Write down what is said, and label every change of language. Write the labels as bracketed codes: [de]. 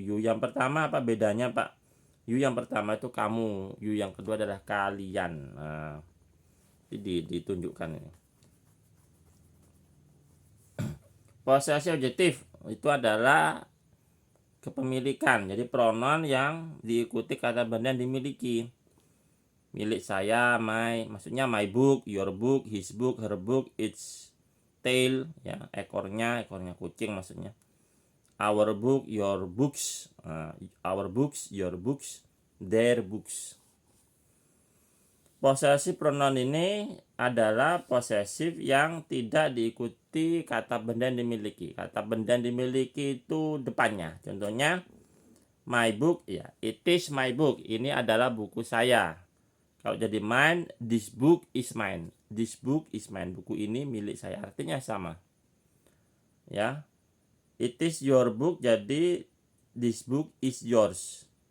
[id] You yang pertama apa bedanya Pak? You yang pertama itu kamu, you yang kedua adalah kalian. Nah, ditunjukkan ini. Posesif objektif itu adalah kepemilikan. Jadi pronoun yang diikuti kata benda yang dimiliki. Milik saya, [en] my, [id] maksudnya [en] my book, your book, his book, her book, its tail, [id] ya, ekornya kucing maksudnya. [en] Our book, your books, our books, your books, their books. [id] Posesif pronoun ini adalah posesif yang tidak diikuti kata benda yang dimiliki. Kata benda yang dimiliki itu depannya. Contohnya [en] my book, ya, it is my book. [id] Ini adalah buku saya. Kalau jadi mine, [en] this book is mine. This book is mine. [id] Buku ini milik saya. Artinya sama. Ya. [en] It is your book, jadi this book is yours.